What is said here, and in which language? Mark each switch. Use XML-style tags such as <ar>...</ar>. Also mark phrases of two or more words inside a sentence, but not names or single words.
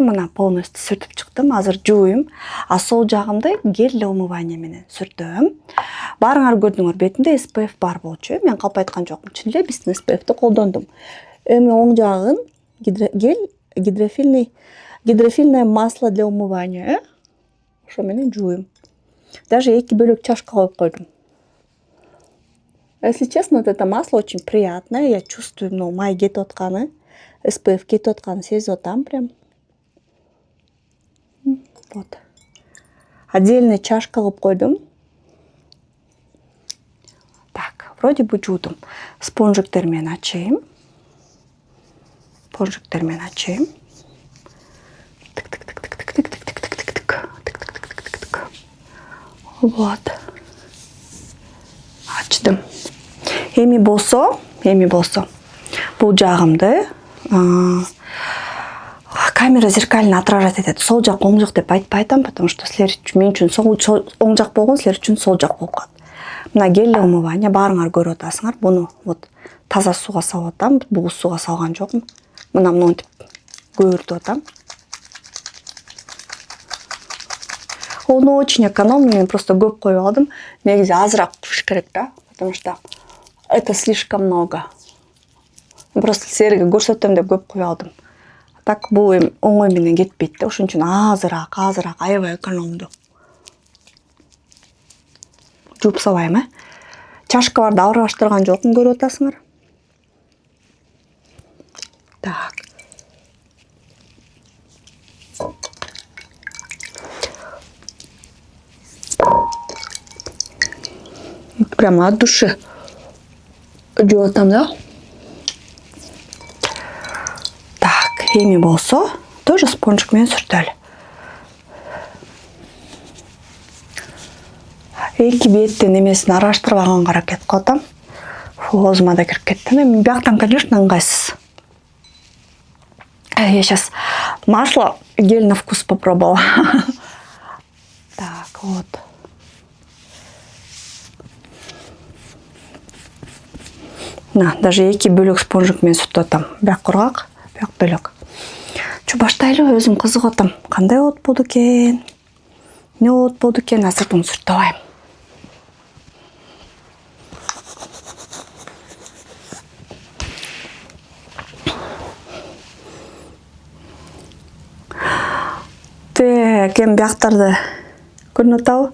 <ky>Мына полностью сүртүп чыктым. Азыр жууйм. А сол жагымды</ky> <ru>гель для умывания</ru> <ky>менен сүртөм. Баарыңар көрдүңөр, бетимде SPF бар болчу. Мен калп айткан жокмун. Чын эле биздин SPF'ти колдондум. Эми оң жагын</ky> <ru>гидрофильное масло для умывания,</ru> <ky>ошо менен жууйм. Даже 2 бөлөк чашка коюп койдум.</ky> <ru>Если честно, вот это масло очень приятное. Я чувствую,</ru> <ky>май кетип атканы, SPF кетип атканын сезип атам прям. Вот. Отдельно чашка кылып койдум.</ky> <ru>Так, вроде бы</ru> <ky>жуудум. Спонжиктер менен ачайым. Спонжиктер менен ачайым. Вот. Ачтым. Эми болсо, бул жагымды камера</ky> <ru>зеркально отражать</ru> <ky>этет. Сол жак, оң жак деп айтпай айтам,</ky> <ru>потому что</ru> <ky>силер мен үчүн оң жак болгон, силер үчүн сол жак болуп калат. Мына</ky> <ru>гель умывание</ru> <ky>баарыңар көрүп атасыңар. Буну вот таза сууга салып атам, бугуз сууга салган жокмун. Мына монтип көбүртүп атам. Оны</ky> <ru>очень экономно,</ru> <ky>мен просто көп коюп алдым. Негизи азыраак куш керек да,</ky> <ru>потому что это слишком много.</ru> <ky>Просто силерге көрсөтөм деп көп коюп алдым. Так бул оңой менен кетпейт да, ошон үчүн азыраак, аябай экономдуу. Жууп салайм, Чашкаларды аралаштырган жокмун, көрүп атасыңар.</ky> <ru>Так. Прямо от души</ru> <ky>жууп атам да. Так, эми болсо, тоже спонжик менен сүртөлү. Эки беттин эмесин араштырып алганга аракет кылып атам. Оозума да кирип кетти. Эми бияктан, конечно, ыңгайсыз.</ky> <ru>Я сейчас масло гель на вкус попробовала. Так, вот.</ru> <ky>На, даже эки бөлөк спонжик менен сүртүп атам. Бияк кургак, бияк бөлөк. Чу баштайлы, өзүм кызыгып атам. Кандай болуп болду экен? Не болуп болду экен? Азыр буну сүртүп алайм. Эми бияктарды көрүнүп атабы?</ky>